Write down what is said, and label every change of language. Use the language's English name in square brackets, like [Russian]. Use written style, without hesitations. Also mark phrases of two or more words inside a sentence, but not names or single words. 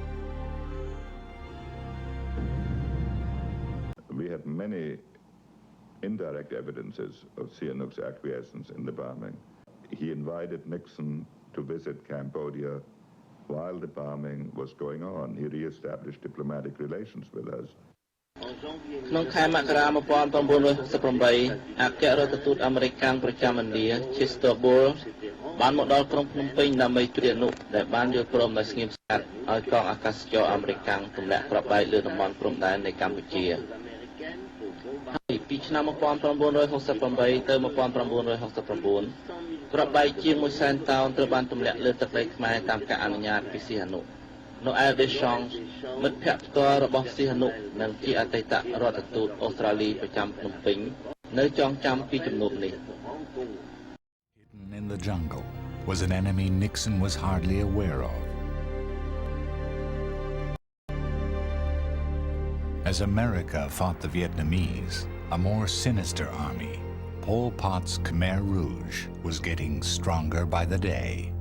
[English] We had many indirect evidences of Sihanouk's acquiescence in the bombing. He invited Nixon to visit Cambodia while the bombing was going on. He re-established diplomatic relations with us. [Khmer] ក្នុងខែមករា 1968 អគ្គរដ្ឋទូតអាមេរិកប្រចាំឥណ្ឌា Chester Bull បានមកដល់ក្រុងភ្នំពេញដើម្បីជួយអនុដែលបានយល់ព្រមដោយស្ងៀមស្ងាត់ឲ្យកងអាកាសចរអាមេរិកទម្លាក់គ្រាប់បែកលើតំបន់ព្រំដែននៃកម្ពុជា ពីឆ្នាំ 1968 ទៅ 1969 គ្រាប់បែកជាង 100,000 តោនត្រូវបានទម្លាក់លើទឹកដីខ្មែរតាមការអនុញ្ញាតពីសីហនុ នៅឯដេសង់មិត្តភក្តិផ្ទាល់របស់សីហនុនិងជាអតីតរដ្ឋទូតអូស្ត្រាលីប្រចាំភ្នំពេញនៅចងចាំពីជំនួបនេះ [English] Hidden in the jungle was an enemy Nixon was hardly aware of. As America fought the Vietnamese, a more sinister army, Pol Pot's Khmer Rouge was getting stronger by the day.